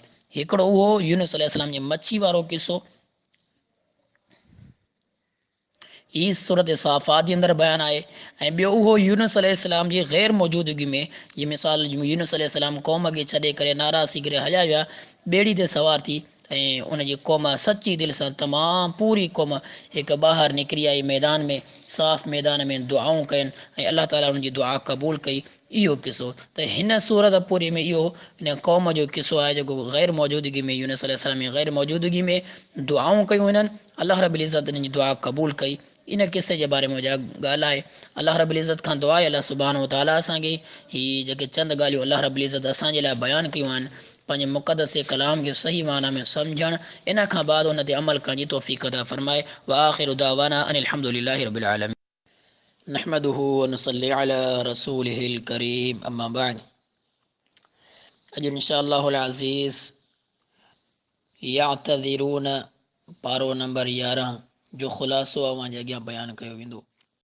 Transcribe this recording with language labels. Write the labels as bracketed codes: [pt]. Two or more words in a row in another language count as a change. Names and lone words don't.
[sd] हिकिड़ो उहो यूनुस अलैहिस्सलाम जे मच्छी वारो किस्सो, ही सूरत साफ़ात जे अंदरि बयानु आहे, ऐं ॿियो उहो यूनुस अलैहिस्सलाम जी ग़ैर मौजूदगी में ये मिसाल यूनुस अलैहिस्सलाम क़ौम खे छॾे करे नाराज़ थी करे हलिया विया ॿेड़ी ते सवार थी ऐं उनजी क़ौम सची दिलि सां तमामु पूरी क़ौम हिकु ॿाहिरि निकिरी आई मैदान में, साफ़ मैदान में दुआऊं कयनि ऐं अल्लाह ताला उनजी दुआ क़बूल कई। इहो किस्सो त हिन सूरत पूरी में इहो हिन क़ौम जो किस्सो आहे जेको ग़ैर मौजूदगी में यूनुस अलैहिस्सलाम जी ग़ैर मौजूदगी में दुआऊं कयूं हिननि, [ar] الله رب العزة [sd] हिननि जी दुआ क़बूल कई। इन किसे जे बारे में ॻाल्हि आहे। [ar] الله رب العزة [sd] खां दुआ आहे [ar] الله سبحانه وتعالى [sd] असांखे हीअ जेके चंद ॻाल्हियूं [ar] الله رب العزة [sd] असांजे लाइ बयानु कयूं आहिनि पंहिंजे मुक़दस कलाम खे सही माना में सम्झणु, इन खां बाद उन ते अमल करण जी तौफ़ीक़ अता फ़रमाए। [ar] وآخر دعوانا أن الحمد لله رب العالمين نحمده ونصلي على رسوله الكريم أما بعد. [sd] अॼु [ar] إن شاء الله العزيز [sd] यातज़िरून पारो नंबर 11 जो ख़ुलासो अवां जे अॻियां बयानु कयो वेंदो।